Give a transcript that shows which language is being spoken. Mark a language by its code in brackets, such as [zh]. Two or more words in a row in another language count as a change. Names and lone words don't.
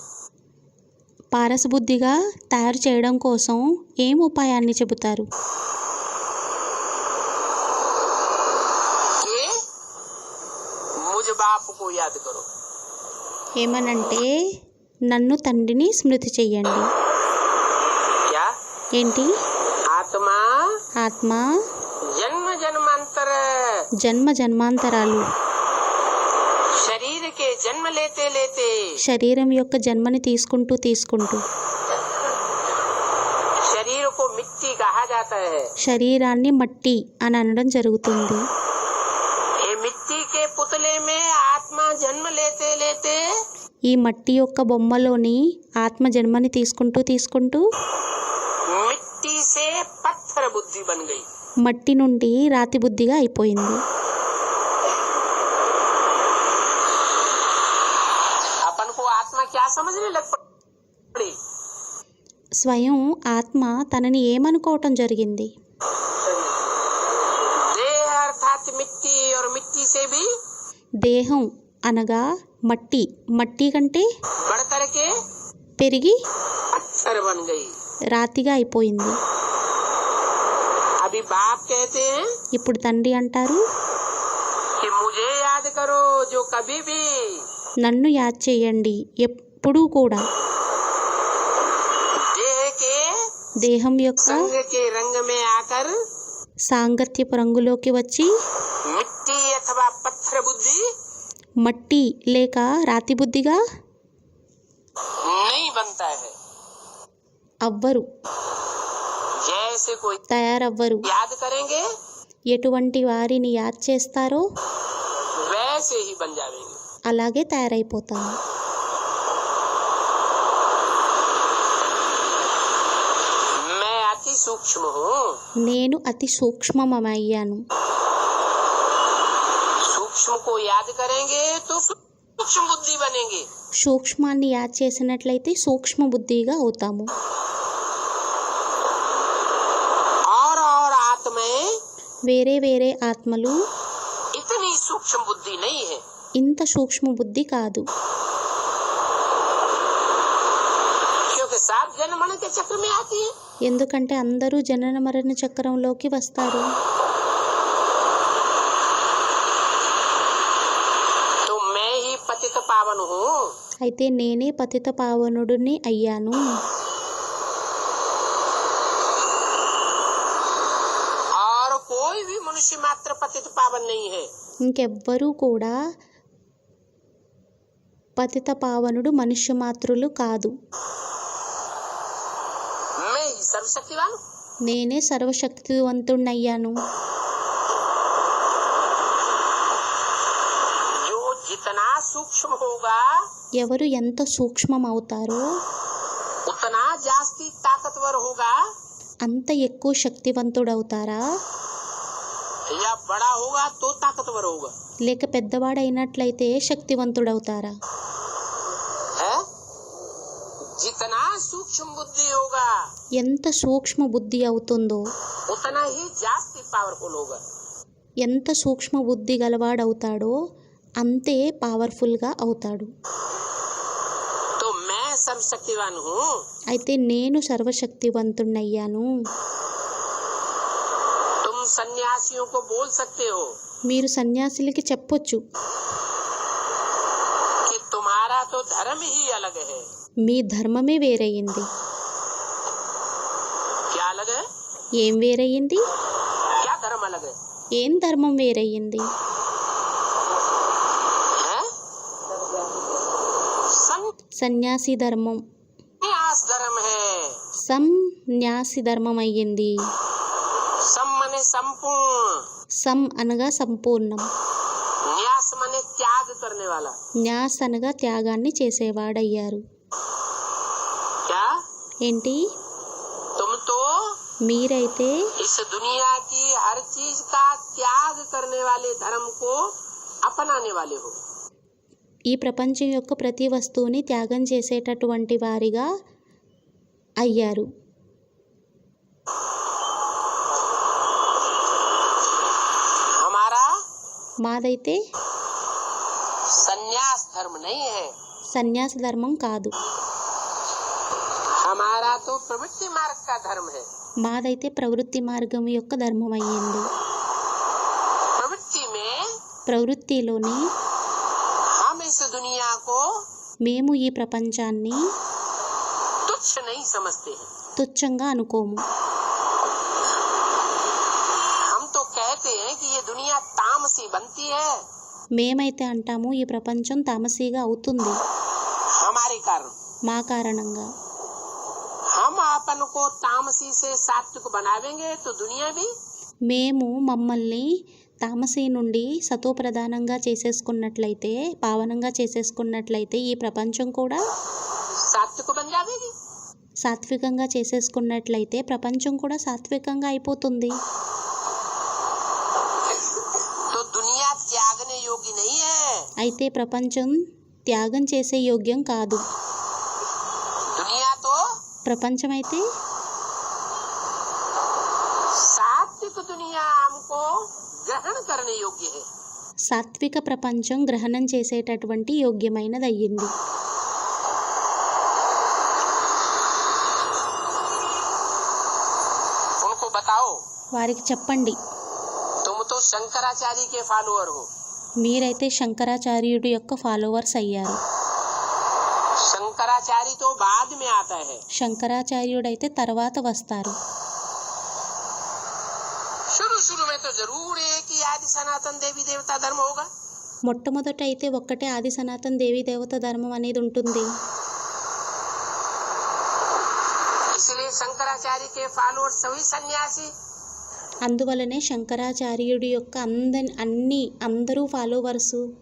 [te] పారస బుద్ధిగా తయారు చేయడం కోసం ఏం ఉపాయాన్ని చెబుతారు? [hi] कि मुझ बाप को याद करो. [te] ఏమనంటే నన్ను తండ్రిని స్మృతి చెయ్యండి. [hi] क्या? [te] ఏంటి? [hi] आत्मा [te] ఆత్మ [hi] जन्म जन्मांतर [te] జన్మ జన్మాంతరాలు [hi] शरीर के जन्म लेते लेते [te] శరీరం యొక్క జన్మని తీసుకుంటూ [hi] शरीर को मिट्टी कहा जाता है. [te] శరీరాన్ని మట్టి అని అనడం జరుగుతుంది. [hi] ये मिट्टी के पुतले में आत्मा जन्म लेते लेते [te] ఈ మట్టి యొక్క బొమ్మలోని ఆత్మ జన్మని తీసుకుంటూ [hi] मिट्टी से पत्थर बुद्धि बन गई. [te] మట్టి నుండి రాతి బుద్ధిగా అయిపోయింది. [hi] अपन को आत्मा क्या समझने लग पड़ी? [te] స్వయం ఆత్మ తనని ఏమనుకోవటం జరిగింది? [hi] देह अर्थात मिट्टी और मिट्टी से भी [te] దేహం అనగా మట్టి కంటే [hi] बढ़ करके [te] పెరిగి [hi] पत्थर बन गई. [te] రాతిగా అయిపోయింది. [hi] अभी बाप कहते हैं [te] ఇప్పుడు తండ్రి అంటారు [hi] कि मुझे याद करो जो कभी भी [te] నన్ను యాద్ చేయండి ఎప్పుడూ కూడా. [hi] देह के [te] దేహం యొక్క [hi] संग के रंग में आकर [te] సాంగత్యపు రంగులోకి వచ్చి [hi] मिट्टी अथवा पत्थर बुद्धि [te] మట్టి లేక రాతి బుద్ధిగా [hi] नहीं बनता है. [te] అవ్వరు, [hi] जैसे कोई [te] తయారవ్వరు. [hi] याद करेंगे [te] ఎటువంటి వారిని యాద్ చేస్తారో [hi] वैसे ही बन जाएंगे. [te] అలాగే తయారైపోతాము. [hi] मैं अति सूक्ष्म हूँ. [te] నేను అతి సూక్ష్మమయ్యాను. [hi] सूक्ष्म को याद करेंगे तो सूक्ष्म बुद्धि बनेंगे. [te] సూక్ష్మాన్ని యాద్ చేసినట్లయితే సూక్ష్మ బుద్ధిగా అవుతాము. [hi] और आत्माएं [te] వేరే ఆత్మలు [hi] इतनी सूक्ष्म बुद्धि नहीं है. [te] ఇంత సూక్ష్మ బుద్ధి కాదు. [hi] क्योंकि सब जन्म मरण के चक्र में आती है. [te] ఎందుకంటే అందరూ జనన మరణ చక్రంలోకి వస్తారు. [hi] तो मैं ही पतित पावन हूँ. [te] అయితే నేనే పతిత పావనుడిని అయ్యాను. [hi] और कोई भी मनुष्य मनुष्य मात्र पतित पावन नहीं है। [te] ఇంకెవ్వరూ కూడా పతిత పావనుడు మనుష్య మాత్రులు కాదు. [hi] मैं ही सर्वशक्तिवान हूँ। [te] నేనే సర్వశక్తివంతుణ్ణయ్యాను. [hi] जो जितना सूक्ष्म होगा [te] ఎవరు ఎంత సూక్ష్మమవుతారో [hi] उतना जास्ती ताकतवर होगा, [te] అంత ఎక్కువ శక్తివంతుడవుతారా, [hi] या बड़ा होगा तो ताकतवर होगा। [te] లేక పెద్దవాడైనట్లయితే శక్తివంతుడవుతారా? [hi] है जितना सूक्ष्म बुद्धि होगा [te] ఎంత సూక్ష్మ బుద్ధి అవుతుందో [hi] उतना ही जास्ती पावरफुल होगा। [te] ఎంత సూక్ష్మ బుద్ధి గలవాడవుతాడో అంతే పవర్ఫుల్గా అవుతాడు. [hi] तो मैं सर्वशक्तिवान हूँ। [te] అయితే నేను సర్వశక్తివంతుణ్ణయ్యాను. [hi] तुम सन्यासियों को बोल सकते हो [te] మీరు సన్యాసులకి చెప్పొచ్చు, [hi] कि तुम्हारा तो धर्म ही अलग है। [te] మీ ధర్మమే వేరయ్యింది. [hi] क्या अलग है? [te] ఏం వేరయ్యింది? [hi] क्या धर्म अलग है? [te] ఏం ధర్మం వేరయ్యింది? [hi] हैं? [te] సన్యాసి ధర్మం [hi] संन्यास धर्म है। [te] సన్యాసి ధర్మం అయ్యింది. [hi] सम मने संपूर्ण, [te] సం అనగా సంపూర్ణం, [hi] न्यास मने त्याग करने वाला। [te] న్యాస్ అనగా త్యాగాన్ని చేసేవాడయ్యారు. [hi] क्या [te] ఏంటి? [hi] तुम तो [te] మీరైతే [hi] इस दुनिया की हर चीज का त्याग करने वाले धर्म को अपनाने वाले हो। [te] ఈ ప్రపంచం యొక్క ప్రతి వస్తువుని త్యాగం చేసేటటువంటి వారిగా అయ్యారు. [hi] हमारा [te] మాదైతే [hi] संन्यास धर्म नहीं है, [te] సన్యాస ధర్మం కాదు. [hi] हमारा तो प्रवृत्ति मार्ग का धर्म है। [te] మాదైతే ప్రవృత్తి మార్గం యొక్క ధర్మం అయ్యింది. [hi] प्रवृत्ति में [te] ప్రవృత్తిలోని [hi] हम इस दुनिया को [te] మేము ఈ ప్రపంచాన్ని [hi] तुच्छ नहीं समझते हैं। [te] తుచ్చంగా అనుకోము. [hi] हम तो कहते हैं कि ये दुनिया तामसी बनती है [te] మేమైతే అంటాము ఈ ప్రపంచం తామసీగా అవుతుంది [hi] हमारे कारण। [te] మా కారణంగా. [hi] हम अपन को तामसी से सात्विक बनावेंगे तो दुनिया भी [te] మేము మమ్మల్ని తామసీ నుండి సతో ప్రధానంగా చేసేసుకున్నట్లయితే, పావనంగా చేసేసుకున్నట్లయితే ఈ ప్రపంచం కూడా [hi] सात्विक बन जाएगी। [te] సాత్వికంగా చేసేసుకున్నట్లయితే ప్రపంచం కూడా సాత్వికంగా అయిపోతుంది. [hi] तो दुनिया त्यागने योग्य नहीं है। [te] అయితే ప్రపంచం త్యాగం చేసే యోగ్యం కాదు. [hi] दुनिया तो [te] ప్రపంచం అయితే [hi] सात्विक दुनिया हमको ग्रहण करने योग्य है। [te] సాత్విక ప్రపంచం గ్రహణం చేసేటటువంటి యోగ్యమైనది అయ్యింది. [hi] उनको बताओ [te] వారికి చెప్పండి, [hi] तुम तो शंकराचार्य के फॉलोअर हो। [te] మీరైతే శంకరాచార్యుడి యొక్క ఫాలోవర్స్ అయ్యారు. [hi] शंकराचार्य तो बाद में आता है। [te] శంకరాచార్యుడైతే తర్వాత వస్తారు. [hi] शुरू में तो जरूर एक ही आदि सनातन देवी देवता धर्म होगा। [te] మొట్టమొదట అయితే ఒక్కటే ఆది సనాతన దేవీ దేవత ధర్మం అనేది ఉంటుంది. [hi] इसलिए शंकराचार्य के फॉलोअर सभी सन्यासी [te] అందువలనే శంకరాచార్యుడి యొక్క అందరూ ఫాలోవర్సు